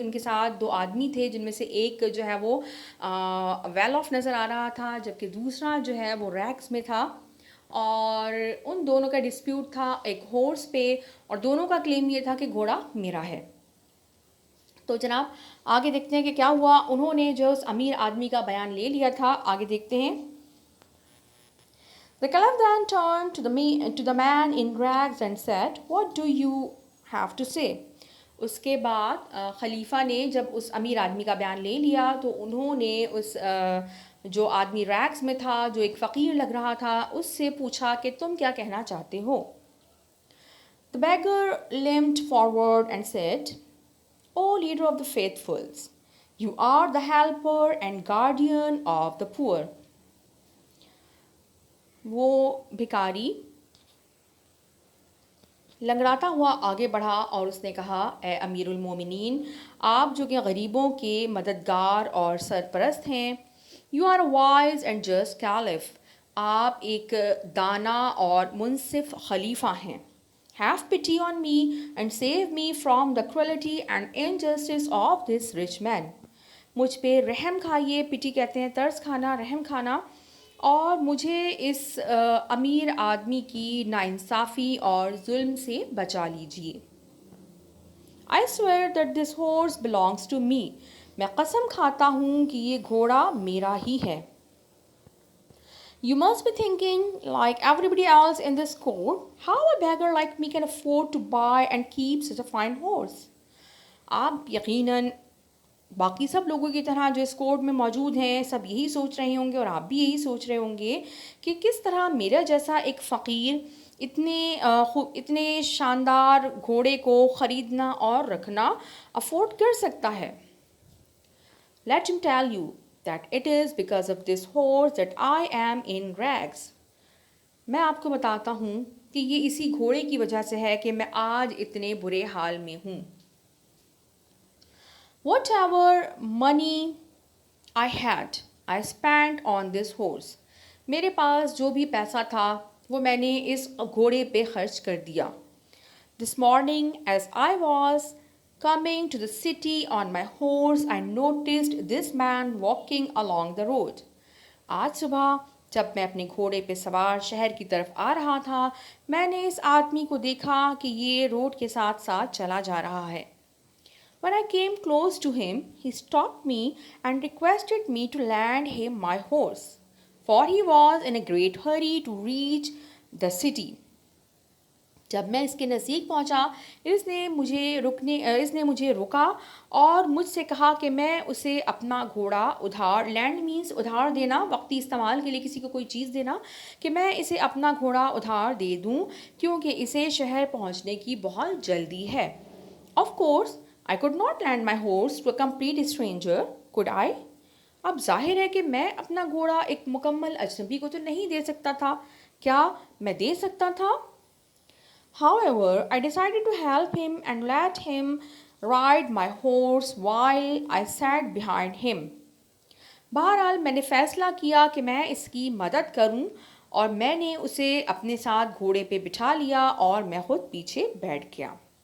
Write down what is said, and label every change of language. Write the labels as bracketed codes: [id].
[hi] उनके साथ दो आदमी थे, जिनमें से एक जो है वो वेल ऑफ नज़र आ रहा था, जबकि दूसरा जो है वो रैक्स में था, और उन दोनों का डिस्प्यूट था एक हॉर्स पे, और दोनों का क्लेम ये था कि घोड़ा मेरा है। तो जनाब आगे देखते हैं कि क्या हुआ। उन्होंने जो उस अमीर आदमी का बयान ले लिया था, आगे देखते हैं। [en] The caliph then turned to the man in rags and said, "What do you have to say?" [hi] उसके बाद खलीफा ने जब उस अमीर आदमी का बयान ले लिया तो उन्होंने उस जो आदमी रैग्स में था, जो एक फ़कीर लग रहा था, उससे पूछा कि तुम क्या कहना चाहते हो। [en] The beggar limped forward and said, "O leader of the faithfuls, you are the helper and guardian of the poor." [hi] वो भिखारी लंगड़ाता हुआ आगे बढ़ा और उसने कहा, ए अमीरुल मोमिनीन, आप जो कि गरीबों के मददगार और सरपरस्त हैं। [en] you are wise and just caliph, [hi] आप एक दाना और मुनसिफ खलीफा हैं। [en] Have pity on me and save me from the cruelty and injustice of this rich man. [hi] मुझ पे रहम खाइए, पिटी कहते हैं तरस खाना, रहम खाना, और मुझे इस अमीर आदमी की नाइंसाफ़ी और जुल्म से बचा लीजिए। [en] I swear that this horse belongs to me, [hi] मैं कसम खाता हूँ कि ये घोड़ा मेरा ही है। [en] You must be thinking, like everybody else in this court, how a beggar like me can afford to buy and keep such a fine horse. [hi] आप यकीनन बाकी सब लोगों की तरह जो इस कोर्ट में मौजूद हैं सब यही सोच रहे होंगे, और आप भी यही सोच रहे होंगे कि किस तरह मेरा जैसा एक फ़कीर इतने शानदार घोड़े को ख़रीदना और रखना अफोर्ड कर सकता है। [en] Let him tell you that it is because of this horse that I am in rags. [hi] मैं आपको बताता हूँ कि ये इसी घोड़े की वजह से है कि मैं आज इतने बुरे हाल में हूँ। [en] Whatever money I had, I spent on this horse. [hi] मेरे पास जो भी पैसा था वो मैंने इस घोड़े पे खर्च कर दिया। [en] This morning, as I was coming to the city on my horse, I noticed this man walking along the road. [hi] आज सुबह जब मैं अपने घोड़े पे सवार शहर की तरफ आ रहा था, मैंने इस आदमी को देखा कि ये रोड के साथ साथ चला जा रहा है। [en] When I came close to him, he stopped me and requested me to lend him my horse, for he was in a great hurry to reach the city. [hi] जब मैं इसके नज़दीक पहुंचा, इसने मुझे रुका और मुझसे कहा कि मैं उसे अपना घोड़ा उधार, लैंड मीन्स उधार देना, वक्ती इस्तेमाल के लिए किसी को कोई चीज़ देना, कि मैं इसे अपना घोड़ा उधार दे दूं क्योंकि इसे शहर पहुंचने की बहुत जल्दी है। [en] Of course, I could not lend my horse to a complete stranger, could I? [hi] अब जाहिर है कि मैं अपना घोड़ा एक मुकम्मल अजनबी को तो नहीं दे सकता था। क्या मैं दे सकता था? [en] However, I decided to help him and let him ride my horse while I sat behind him. [hi] बहरहाल मैंने फ़ैसला किया कि मैं इसकी मदद करूं, और मैंने उसे अपने साथ घोड़े पे बिठा लिया और मैं खुद पीछे बैठ गया।